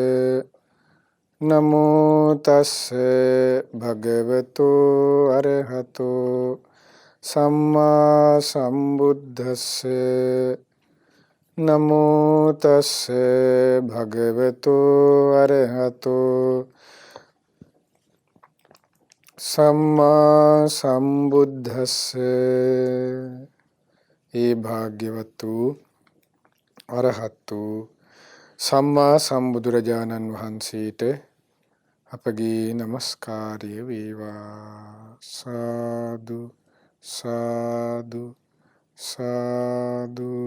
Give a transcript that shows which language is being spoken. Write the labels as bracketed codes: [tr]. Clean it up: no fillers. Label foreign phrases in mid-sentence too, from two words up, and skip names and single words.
[pi] නමෝ තස්ස භගවතු අරහතෝ සම්මා සම්බුද්දස්ස නමෝ තස්ස භගවතු අරහතෝ සම්මා සම්බුද්දස්ස. [si] ඒ භාග්‍යවතු අරහතු සම්මා සම්බුදුරජාණන් වහන්සේට අපගේ නමස්කාරය වේවා. සාදු සාදු සාදු.